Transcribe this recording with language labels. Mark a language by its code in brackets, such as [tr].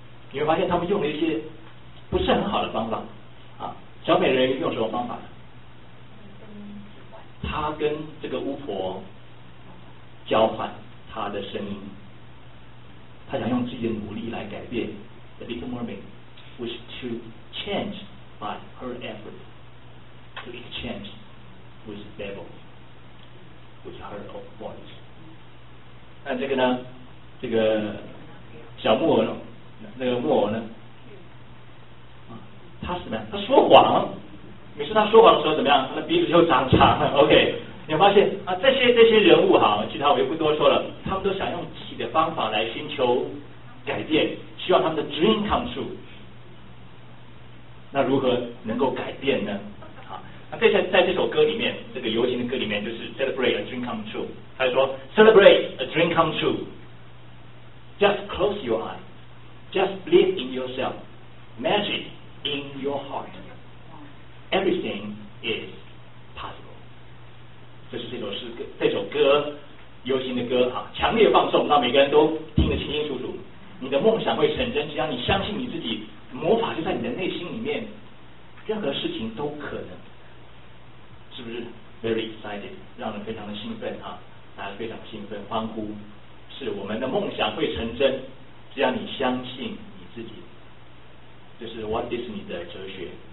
[zh] 你会发现他们用了一些不是很好的方法。啊，小美人用什么方法？他跟这个巫婆交换他的声音，他想用自己的努力来改变。 [en] The Little Mermaid wish to change. By her effort to exchange with the devil, with her own voice. [zh] 那这个呢？这个小木偶呢？那个木偶呢？他是怎么样？他说谎。每次他说谎的时候怎么样？他的鼻子就长长。OK， 你发现啊，这些人物哈，其他我就不多说了。他们都想用自己的方法来寻求改变，希望他们的 dream come true。那如何能够改变呢？啊，那在这首歌里面，这个游行的歌里面，就是 celebrate a dream come true，他说 celebrate a dream come true， just close your eyes， just believe in yourself， magic in your heart， everything is possible。这是这首歌游行的歌啊，强烈放送，让每个人都听得清清楚楚。你的梦想会成真，只要你相信你自己，魔法就在你的内心里面，任何事情都可能，是不是 very excited，让人非常的兴奋啊，大家非常兴奋欢呼，是我们的梦想会成真，只要你相信你自己，就是 what is 你的哲学。